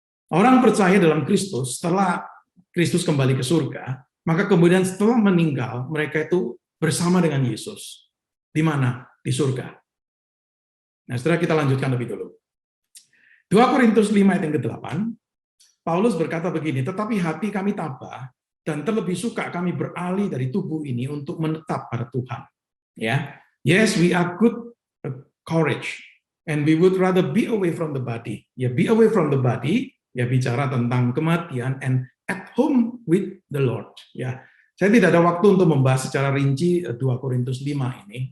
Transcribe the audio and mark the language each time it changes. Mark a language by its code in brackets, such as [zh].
[id] Orang percaya dalam Kristus, setelah Kristus kembali ke surga, maka kemudian setelah meninggal, mereka itu bersama dengan Yesus. Di mana? Di surga. Nah, setelah kita lanjutkan lebih dulu. 2 Korintus 5 ayat yang ke-8, Paulus berkata begini, tetapi hati kami tabah, dan terlebih suka kami beralih dari tubuh ini untuk menetap pada Tuhan. [en] Ya, yes, we are good courage, and we would rather be away from the body. Ya, be away from the body, [id] ya bicara tentang kematian, [en] and at home with the Lord. [id] Ya, saya tidak ada waktu untuk membahas secara rinci 2 Korintus 5 ini.